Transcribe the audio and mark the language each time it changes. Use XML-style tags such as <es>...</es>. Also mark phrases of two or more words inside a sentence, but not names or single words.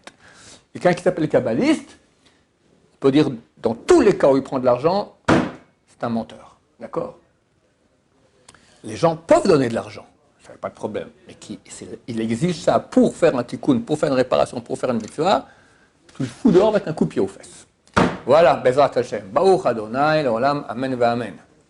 <fr>Quelqu'un qui s'appelle kabbaliste, on peut dire, dans tous les cas où il prend de l'argent, c'est un menteur. D'accord? les gens peuvent donner de l'argent, ça n'a pas de problème, mais il exige ça pour faire un tikkun, pour faire une réparation, pour faire une mitzvah, tu le fous dehors avec un coup de pied aux fesses. Voilà,</fr> <he>בעזרת השם. ברוך אדוני, לעולם, אמן ואמן.</he>